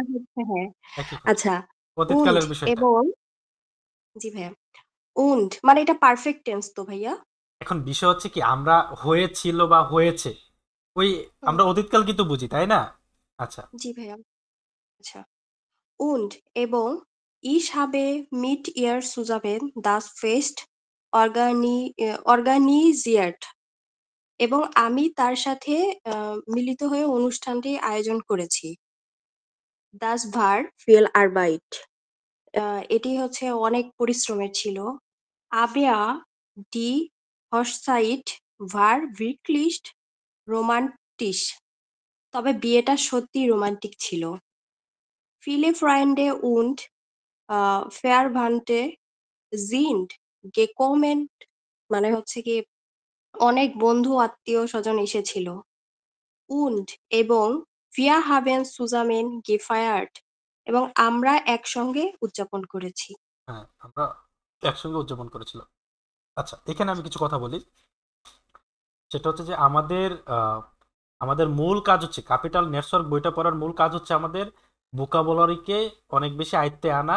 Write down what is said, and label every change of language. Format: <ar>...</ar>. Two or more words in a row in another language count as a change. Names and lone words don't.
<bn>এটা হচ্ছে হ্যাঁ একই কথা, আচ্ছা und অতীতকালের বিষয়টা। এবং জি ভাইয়া und মানে এটা</bn> <en>perfect tense</en> <bn>তো ভাইয়া। এখন বিষয় হচ্ছে কি, আমরা হয়েছিল বা হয়েছে, ওই হুম, আমরা অতীতকাল কিন্তু বুঝি, তাই না? আচ্ছা, জি ভাইয়া আচ্ছা und এবং</bn> <de>ich habe mit ihr zusammen das Fest organisiert</de> <bn>এবং আমি তার সাথে মিলিত হয়ে অনুষ্ঠানটি আয়োজন করেছি।</bn> <de>Das war viel Arbeit.</de> <bn>এটি হচ্ছে অনেক পরিশ্রমের ছিল।</bn> <de>Aber die Hochzeit war wirklich romantisch.</de> <bn>তবে বিয়েটা সত্যিই রোমান্টিক ছিল।</bn> <de>Viele Freunde und Verwandte sind gekommen</de> <bn>মানে হচ্ছে কি অনেক বন্ধু আত্মীয়-স্বজন এসেছিল। Und এবং</bn> <de>wir haben zusammen gefeiert</de> <bn>এবং আমরা একসঙ্গে উদযাপন করেছি। হ্যাঁ, আমরা একসঙ্গে উদযাপন করেছিলাম। আচ্ছা, এখানে আমি কিছু কথা বলি। সেটা হচ্ছে যে আমাদের মূল কাজ হচ্ছে, ক্যাপিটাল নেটওয়ার্ক বইটা পড়ার মূল কাজ হচ্ছে আমাদের ভোকাবুলারিকে অনেক বেশি আয়ত্তে আনা।</bn>